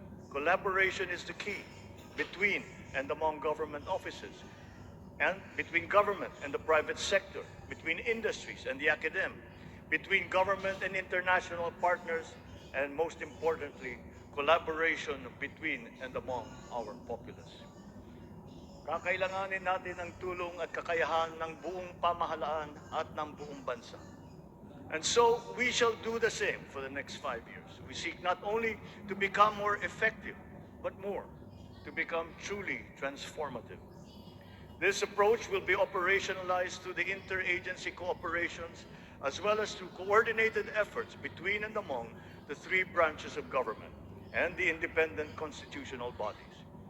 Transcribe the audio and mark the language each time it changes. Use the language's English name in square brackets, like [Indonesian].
[English] Collaboration is the key between and among government offices, and between government and the private sector, between industries and the academe, between government and international partners, and most importantly, collaboration between and among our populace. [Filipino] Kakailanganin natin ang tulong at kakayahan ng buong pamahalaan at ng buong bansa. [English] And so we shall do the same for the next 5 years. We seek not only to become more effective, but more, to become truly transformative. This approach will be operationalized through the interagency cooperations as well as through coordinated efforts between and among the three branches of government and the independent constitutional bodies.